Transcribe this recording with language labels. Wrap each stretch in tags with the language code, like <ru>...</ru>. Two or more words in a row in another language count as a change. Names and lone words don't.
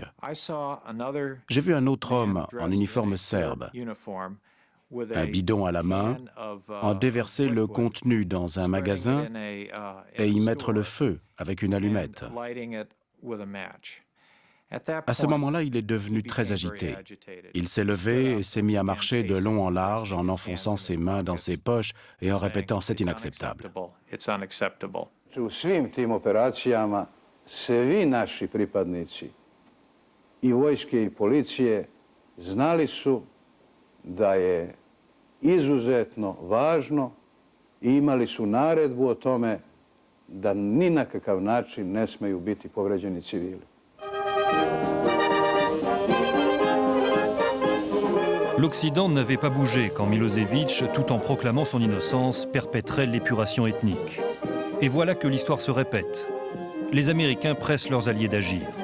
<fr>J'ai vu un autre homme en uniforme serbe, un bidon à la main, en déverser le contenu dans un magasin et y mettre le feu avec une allumette. À ce moment-là, il est devenu très agité. Il s'est levé et s'est mis à marcher de long en large en enfonçant ses mains dans ses poches et en répétant « c'est inacceptable ».</fr> <sr>U svim tim operacijama svi naši pripadnici i vojske i policije znali su da je izuzetno važno i imali su naredbu o tome da ni na kakav način ne smeju biti povređeni civili.</sr> <fr>L'Occident n'avait pas bougé quand Milosevic, tout en proclamant son innocence, perpétrait l'épuration ethnique. Et voilà que l'histoire se répète. Les Américains pressent leurs alliés d'agir.</fr>